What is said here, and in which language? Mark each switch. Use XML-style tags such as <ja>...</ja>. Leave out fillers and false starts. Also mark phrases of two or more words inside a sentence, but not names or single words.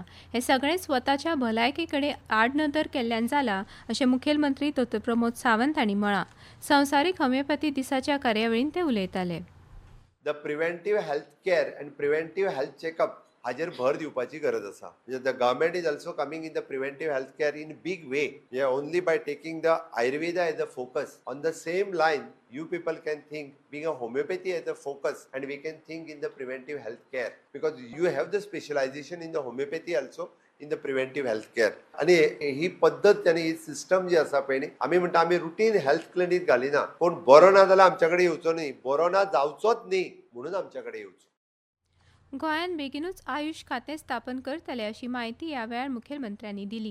<kok>हे सगळें स्वताच्या भलायके कडेन आडनदर केल्ल्यान जालां अशें मुखेलमंत्री डॉ. प्रमोद सावंत हांणी म्हळां। संवसारीक होमिओपॅथी दिसाच्या कार्यावळींत ते उलयताले।</kok> <en>the preventive health care and preventive health checkup</en> <kok>हाजेर भर दिवपाची गरज आसा.</kok> <en>म्हणजे the government is also coming in the preventive health care in big way. म्हणजे only by taking the Ayurveda as a focus on the same line you people can think being a homeopathy as a focus, and we can think in the preventive health care because you have the specialization in the homeopathy also in the preventive health care.</en> <kok>आणि ही पद्धत आणि ही सिस्टम जी आसा पळय न्ही, आमी म्हणटा आमी</kok> <en>routine health clinic</en> <kok>घालिना, कोण बरो ना जाल्यार आमच्याकडे येवचो न्ही, बरो ना जावचोच न्ही म्हणून आमच्याकडे येवचो। गोंयान बेगीनूच आयुष खातें स्थापन करतले अशी माहिती ह्या वेळार मुखेलमंत्र्यांनी दिली।</kok>